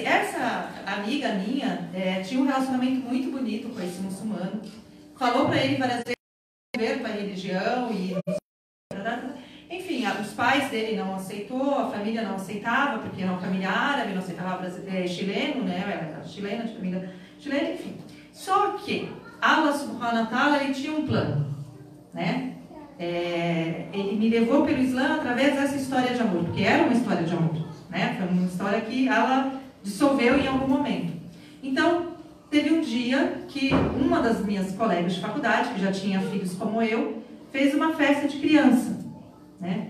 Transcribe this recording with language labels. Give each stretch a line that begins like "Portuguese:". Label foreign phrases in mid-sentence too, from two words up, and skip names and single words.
Portuguese: Essa amiga minha tinha um relacionamento muito bonito com esse muçulmano, falou para ele várias vezes para a religião e enfim, os pais dele não aceitou, a família não aceitava, porque era uma família árabe, não aceitava chileno, né? Era chilena, de família chilena, enfim. Só que
Arabic: الله سبحانه وتعالى,
Portuguese: ele tinha um plano, né? Ele me levou pelo Islã através dessa história de amor, porque era uma história de amor, né? Foi uma história que ela dissolveu em algum momento. Então, teve um dia que uma das minhas colegas de faculdade, que já tinha filhos como eu, fez uma festa de criança, né?